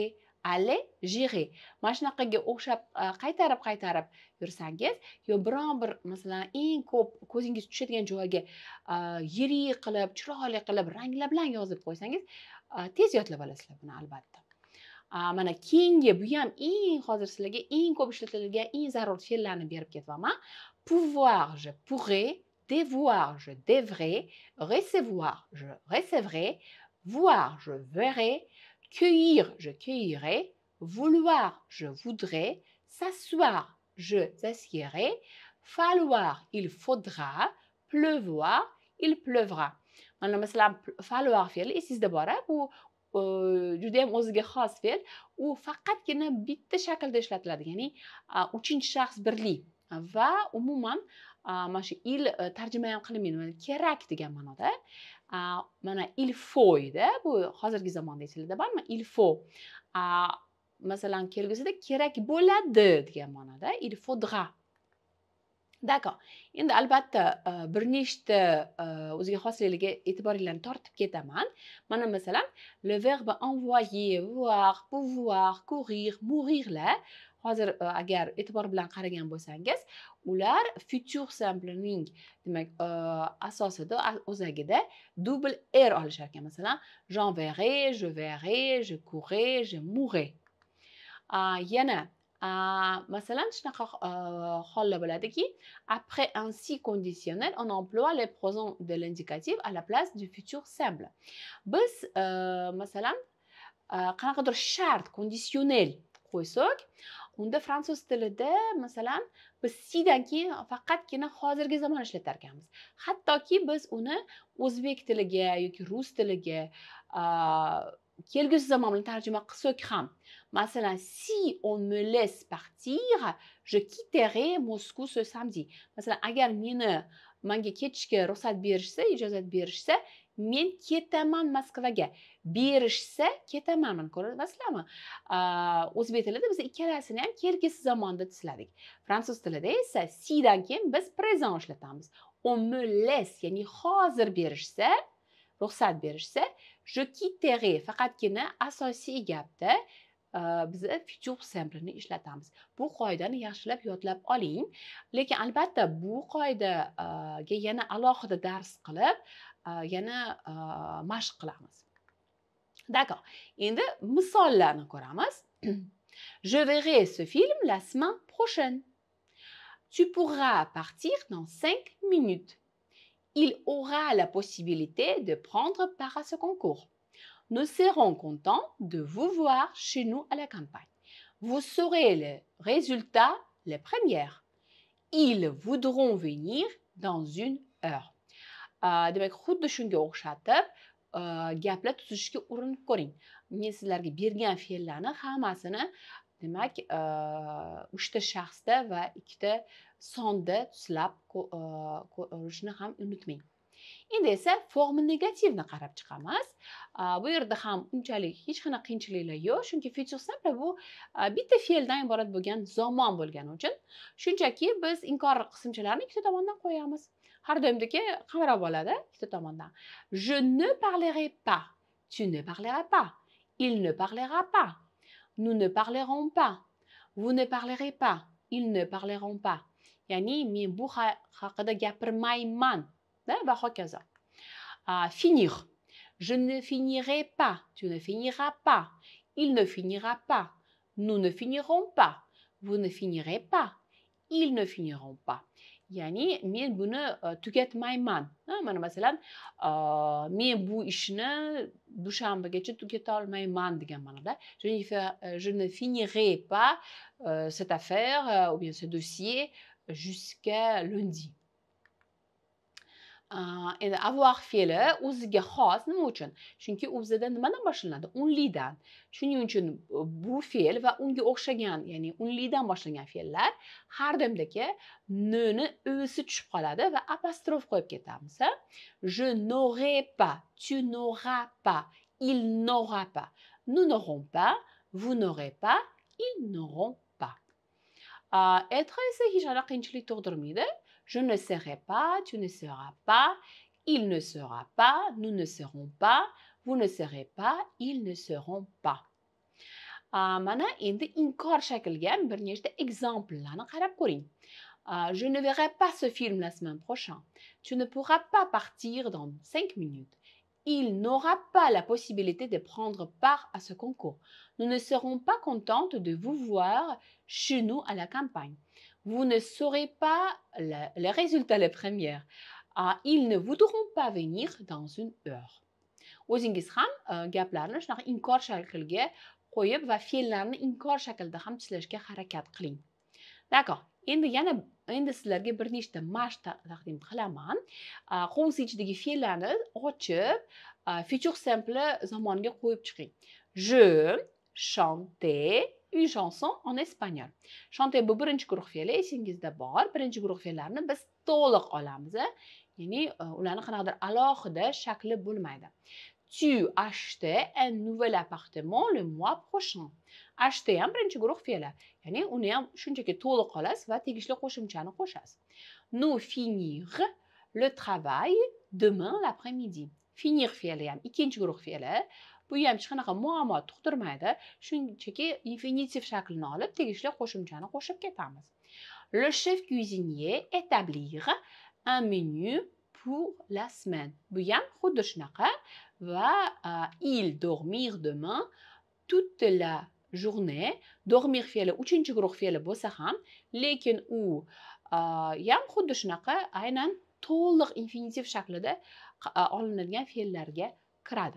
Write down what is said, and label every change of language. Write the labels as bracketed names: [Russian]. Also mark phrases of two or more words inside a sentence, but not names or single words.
[French] Aller, j'irai. [Uzbek] Mana shunaqaga o'xshab qaytarib yursangiz, yo biron bir masalan eng ko'p ko'zingiz tushadigan joyga yirik qilib, chiroyli qilib, ranglar bilan yozib qo'ysangiz, tez yodlab olasizlar buni albatta. Mana keyingi bu ham hozir sizlarga eng ko'p ishlatiladigan eng zarur fe'llarni berib ketyapman. [French] Pouvoir, je pourrai. Devoir, je devrai. Recevoir, je recevrai. Voir, je verrai. Cueillir, je cueillerai. Vouloir, je voudrais. S'asseoir, je s'assiérai. Falloir, il faudra. Pleuvoir, il pleuvra. [Uzbek] Mana masalan, falloir fe'li esingizda bor, bu juda ham o'ziga xos fe'l. U faqatgina bitta shaklda ishlatiladi, ya'ni uchinchi shaxs birli va umuman mana shu il tarjima ham qilinmaydi, kerak degan ma'noda. Mana [French] il faut [Uzbek] edi, bu hozirgi zamonda esingizda bormi? [French] Il faut. [Uzbek] Masalan, kelgusida kerak bo'ladi degan ma'noda, [French] il faudra. D'accord. [Uzbek] Endi albatta bir nechta o'ziga xosligiga e'tiboringlarni tortib ketaman. Mana masalan, [French] le verbe envoyer, voir, pouvoir, courir, mourir [Uzbek] la hozir agar e'tibor bilan qaragan bo'lsangiz, ular [French] future simple'ning [Uzbek] demak asosida, o'zagida double r olishar ekan. Masalan, [French] j'enverrai, je verrai, je courrai, je mourrai. [Uzbek] Yana masalan shunaqa hollar bo'ladiki, [French] après un si conditionnel, on emploie les pronoms de l'indicatif à la place du futur simple. [Uzbek] Biz masalan qanaqadir shart, conditionnel qo'ysak, unda fransuz tilida masalan biz sidan keyin faqatgina hozirgi zamon ishlatar ekanmiz. Hattoki biz uni o'zbek tiliga yoki rus tiliga kelgusi zamon bilan tarjima qilsak ham, masalan, [French] si on me laisse partir, je quitterai Moscou ce samedi. [Uzbek] Masalan, agar menga ketishga ruxsat berishsa, ijozat berishsa, men ketaman Moskvaga. Berishsa ketaman. Mana ko'ryapsizlarmi? O'zbek tilida biz ikkalasini ham kelgusi zamonda tisladik. Fransuz tilida esa sidan keyin biz présent ishlatamiz. [French] On me laisse, [Uzbek] ya'ni hozir berishsa, ruxsat berishsa, [French] je quitterai [Uzbek] faqatgina asosiy gapda biz [French] future simple'ni [Uzbek] ishlatamiz. Bu qoidani yaxshilab yodlab oling. Lekin albatta bu qoidaga yana alohida dars qilib, yana mashq qilamiz. [French] D'accord. [Uzbek] Endi misollarni ko'ramiz. [French] Je verrai ce film la semaine prochaine. Tu pourras partir dans 5 minutes. Il aura la possibilité de prendre part à ce concours. Nous serons contents de vous voir chez nous à la campagne. Vous saurez les résultats les premières. Ils voudront venir dans une heure. [Uzbek] Demak, xuddi shunga o'xshatib, gaplar tuzishga urinib ko'ring. Men sizlarga bergan fe'llarni hammasini, demak, 3 ta shaxsda va 2 ta sonda tuzlab ko'rishni ham unutmang. Endi esa forma negativni qarab chiqamiz. Bu yerda ham unchalik hech qanaqa qiyinchiliklar yo'q, chunki [French] future simple [Uzbek] bu bitta fe'ldan iborat bo'lgan zamon bo'lgani uchun shunchaki biz inkor qismchalarni ikkita tomondan qo'yamiz. Har doimdagi qamrab oladi ikkita tomondan. [French] Je ne parlerai pas. Tu ne parleras pas. Il ne parlera pas. Nous ne parlerons pas. Vous ne parlerez pas. Ils ne parleront pas. [Uzbek] Ya'ni men bu haqida gapirmayman. Va hokazo. [French] Finir. Je ne finirai pas. Tu ne finiras pas. Il ne finira pas. Nous ne finirons pas. Vous ne finirez pas. Ils ne finiront pas. [Uzbek] Ya'ni men buni tugatmayman. Mana masalan, men bu ishni dushanbagacha tugata olmayman degan ma'noda. [French] Je ne finirai pas cette affaire ou bien ce dossier jusqu'à lundi. [Uzbek] Endi avoir fe'li o'ziga xos nima uchun? Chunki o'zida nimadan boshlanadi? Unlidan. Shuning uchun bu fe'l va unga o'xshagan, ya'ni unlidan boshlangan fe'llar har doimdagi nni o'si tushib qoladi va apostrof qo'yib ketamiz. [French] Je n'aurai pas, tu n'auras pas, il n'aura pas, nous n'aurons pas, vous n'aurez pas, ils n'auront pas. [Uzbek] Être esa hech qanaqa qiyinchilik tug'dirmaydi. [French] Je ne serai pas, tu ne seras pas, il ne sera pas, nous ne serons pas, vous ne serez pas, ils ne seront pas. [Uzbek] Mana endi inkor shakliga ham bir nechta exemplelarni qarab ko'ring. [French] Je ne verrai pas ce film la semaine prochaine. Tu ne pourras pas partir dans 5 minutes. Il n'aura pas la possibilité de prendre part à ce concours. Nous ne serons pas contentes de vous voir chez nous à la campagne. Vous ne saurez pas les résultats les premières. Ils ne voudront pas venir dans une heure. [Uzbek] O'zingiz ham gaplarni shunaqa inkor shakliga qo'yib va fe'llarni inkor shaklda ham tislashga harakat qiling. [French] D'accord. [Uzbek] Endi sizlarga bir nechta mashq taqdim qilaman. Qo'ng'iz ichidagi fe'llarni ochib, future simple zamoniga qo'yib chiqing. [French] Je chantais une chanson en espagnol. [Uzbek] Chanter bu birinchi guruh fe'li esingizda bor. Birinchi guruh fe'llarni biz to'liq olamiz. Ya'ni ularni qanaqadir alohida shakli bo'lmaydi. [French] Tu achetais un nouvel appartement le mois prochain. [Uzbek] Acheter ham birinchi guruh fe'li. Ya'ni uni ham shunchaki to'liq olasiz va tegishli qo'shimchani qo'shasiz. [French] Nous finir le travail demain l'après-midi. [Uzbek] Finir fe'li ham ikkinchi guruh fe'li. Bu ham hech qanaqa muammo tug'dirmaydi. Shunchaki infinitiv shaklini olib, tegishli qo'shimchani qo'shib ketamiz. [French] Le chef cuisinier établir un menu pour la semaine. [Uzbek] Bu ham xuddi shunaqa va [French] il dormir demain toute la journée. [Uzbek] Dormir fe'li 3-chi guruh fe'li bo'lsa ham, lekin u ham xuddi shunaqa aynan to'liq infinitiv shaklida olinadigan fe'llarga kiradi.